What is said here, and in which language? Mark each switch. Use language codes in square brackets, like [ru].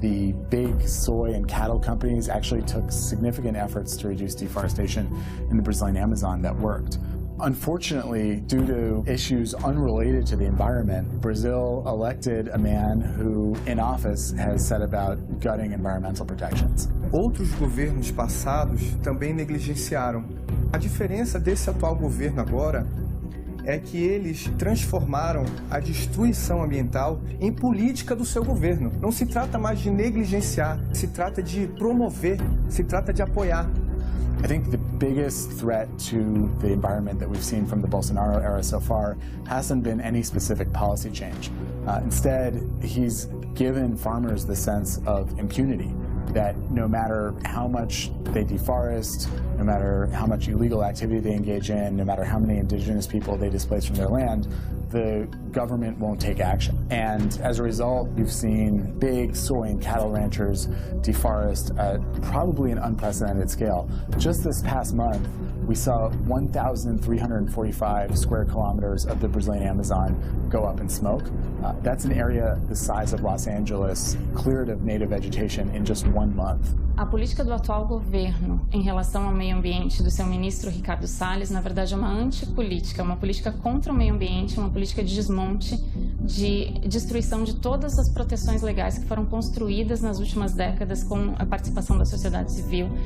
[en] The big soy and cattle companies actually took significant efforts to reduce deforestation in the Brazilian Amazon that worked. Unfortunately, due to issues unrelated to the environment, Brazil elected a man who, in office, has set about gutting environmental protections. [pt] Outros governos passados também negligenciaram. A diferença desse atual governo agora é que eles transformaram a destruição ambiental em política do seu governo. Não se trata mais de negligenciar, se trata de promover, se trata de apoiar. [en] I think the biggest threat to the environment that we've seen from the Bolsonaro era so far hasn't been any specific policy change. Instead, he's given farmers the sense of impunity, that no matter how much they deforest, no matter how much illegal activity they engage in, no matter how many indigenous people they displace from their land, the government won't take action. And as a result, you've seen big soy and cattle ranchers deforest at probably an unprecedented scale. Just this past month, we saw 1,345 square kilometers of the Brazilian Amazon go up in smoke. That's an area the size of Los Angeles cleared of native vegetation in just 1 month. [pt] A política do atual governo em relação ao meio ambiente do seu ministro Ricardo Salles, na verdade, é uma antipolítica, uma política contra o meio ambiente, uma política de desmonte, de destruição de todas as proteções legais que foram construídas nas últimas décadas com a participação da sociedade civil.